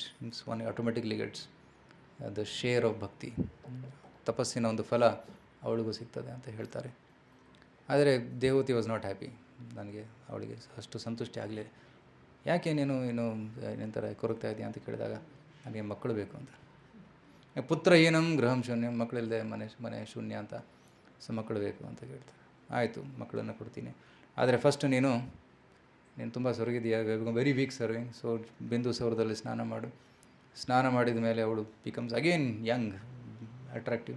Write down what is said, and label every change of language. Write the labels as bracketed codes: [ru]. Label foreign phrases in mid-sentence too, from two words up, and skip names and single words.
[en] means one automatically gets the share of ಭಕ್ತಿ. [kn] ತಪಸ್ಸಿನ ಒಂದು ಫಲ ಅವಳಿಗೂ ಸಿಗ್ತದೆ ಅಂತ ಹೇಳ್ತಾರೆ. ಆದರೆ ದೇವತಿ [en] was not happy. [kn] ನನಗೆ ಅವಳಿಗೆ ಅಷ್ಟು ಸಂತುಷ್ಟಿ ಆಗಲಿಲ್ಲ. ಯಾಕೆ ನೀನು ಏನಂತರ ಕೊರಗ್ತಾ ಇದೆಯಾ ಅಂತ ಕೇಳಿದಾಗ, ನನಗೆ ಮಕ್ಕಳು ಬೇಕು ಅಂತ. [sa] ಪುತ್ರ ಏನಂ ಗೃಹಂ ಶೂನ್ಯಂ, [kn] ಮಕ್ಕಳಿಲ್ಲದೆ ಮನೆ ಶೂನ್ಯ ಅಂತ. ಸೊ ಮಕ್ಕಳು ಬೇಕು ಅಂತ ಕೇಳ್ತಾರೆ. ಆಯಿತು, ಮಕ್ಕಳನ್ನು ಕೊಡ್ತೀನಿ, ಆದರೆ ಫಸ್ಟ್ ನೀನು ತುಂಬ ಸೊರಗಿದೆಯಾ, [en] very weak serving, [kn] ಸೊ ಬಿಂದು ಸೌರದಲ್ಲಿ ಸ್ನಾನ ಮಾಡು. ಸ್ನಾನ ಮಾಡಿದ ಮೇಲೆ ಅವಳು [en] becomes again young, attractive.